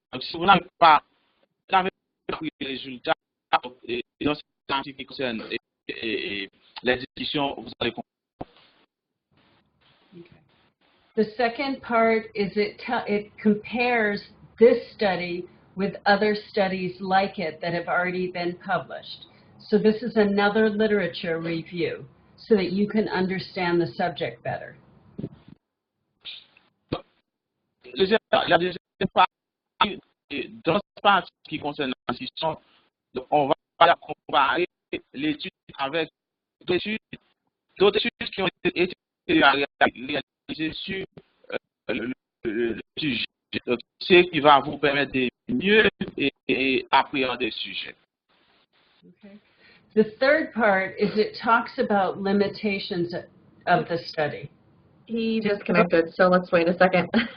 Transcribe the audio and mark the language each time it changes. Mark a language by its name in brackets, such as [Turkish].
[French] Donc, si vous n'avez pas pris les résultats, dans cette partie qui concerne les discussions, vous allez comprendre. [English] Okay. The second part is it compares this study with other studies like it that have already been published. So this is another literature review so that you can understand the subject better. [French] La deuxième partie, dans cette partie qui concerne la discussion, on va comparer l'étude avec d'autres études qui ont été réalisées sur le sujet. Donc, ce qui va vous permettre de mieux appréhender le sujet. [English] Okay. The third part is it talks about limitations of the study. He disconnected, so let's wait a second.